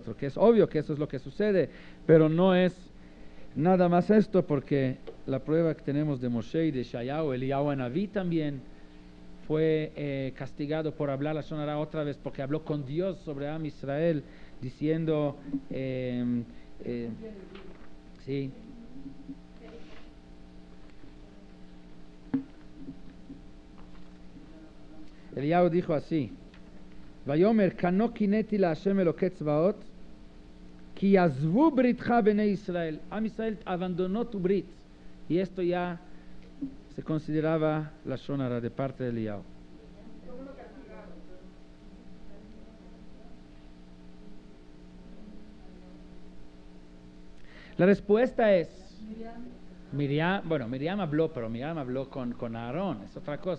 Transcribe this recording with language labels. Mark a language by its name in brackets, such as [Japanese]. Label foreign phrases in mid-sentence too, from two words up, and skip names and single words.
[Spanish] otro, que es obvio que eso es lo que sucede, pero no es nada más esto, porque la prueba que tenemos de Moshe y de Shayahu, Eliyahu Anabí también fue castigado por hablar la [Hebrew] לשון הרע [Spanish] otra vez, porque habló con Dios sobre [Hebrew] עם ישראל, [Spanish] diciendo, sí, Eliyahu dijo así: [Hebrew] ויאמר קנא קנאתי ל השם אלוקי צבאות כי עזבו בריתך בני ישראל. עם ישראל [Spanish] abandonó tu brit. Y esto ya se consideraba la [Hebrew] לשון הרע [Spanish] de parte de Eliyahu. La respuesta es Miriam habló, pero Miriam habló con Aarón, es otra cosa.